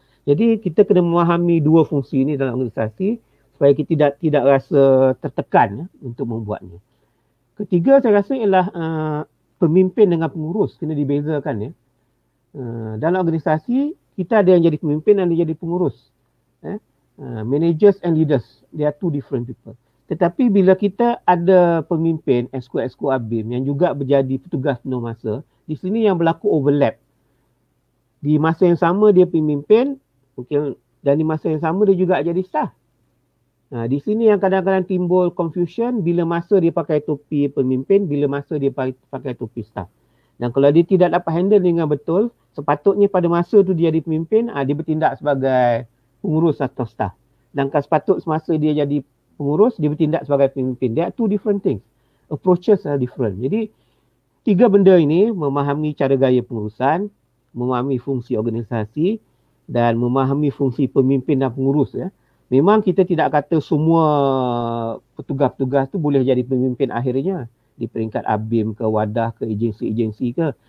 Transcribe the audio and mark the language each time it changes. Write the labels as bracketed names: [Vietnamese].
[Malay] Jadi kita kena memahami dua fungsi ni dalam organisasi supaya kita tidak rasa tertekan untuk membuatnya. Ketiga saya rasa ialah pemimpin dengan pengurus kena dibezakan. Dalam organisasi kita ada yang jadi pemimpin dan ada yang jadi pengurus. [English] Managers and leaders, they are two different people. [Malay] Tetapi bila kita ada pemimpin, exco ABIM yang juga menjadi petugas penuh masa, di sini yang berlaku overlap. Di masa yang sama dia pemimpin, mungkin, dan di masa yang sama dia juga jadi staff. Di sini yang kadang-kadang timbul confusion bila masa dia pakai topi pemimpin, bila masa dia pakai topi staff. Dan kalau dia tidak dapat handle dengan betul, sepatutnya pada masa tu dia jadi pemimpin, dia bertindak sebagai pengurus atau staff. Dan sepatutnya semasa dia jadi pengurus, dia bertindak sebagai pemimpin. [English] They are two different things. Approaches are different. [Malay] Jadi, tiga benda ini, memahami cara gaya pengurusan, memahami fungsi organisasi, dan memahami fungsi pemimpin dan pengurus. Memang kita tidak kata semua petugas-petugas tu boleh jadi pemimpin akhirnya di peringkat ABIM ke wadah ke agensi-agensi ke.